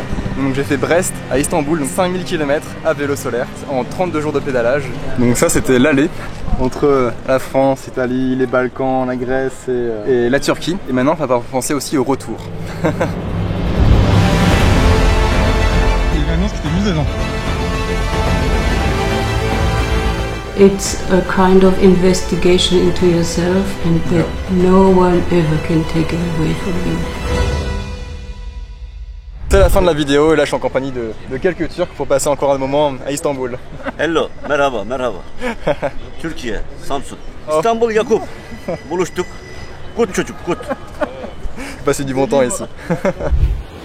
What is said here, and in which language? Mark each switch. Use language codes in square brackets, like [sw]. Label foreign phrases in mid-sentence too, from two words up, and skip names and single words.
[fr] Donc j'ai fait Brest à Istanbul, donc 5000 km à vélo solaire en 32 jours de pédalage. Donc ça c'était l'aller entre la France, l'Italie, les Balkans, la Grèce et la Turquie. Et maintenant on va penser aussi au retour. Il y a une annonce qui était juste devant. [en] It's a kind of investigation into yourself and that no one ever can take it away from you. [fr] C'est la fin de la vidéo et là je suis en compagnie de quelques Turcs pour passer encore un moment à Istanbul. [en] Hello, [tr] merhaba, merhaba. Türkiye, Samsun. İstanbul, Yakup. Buluştuk. Kut çocuk, kut. [fr] Passer du bon temps ici.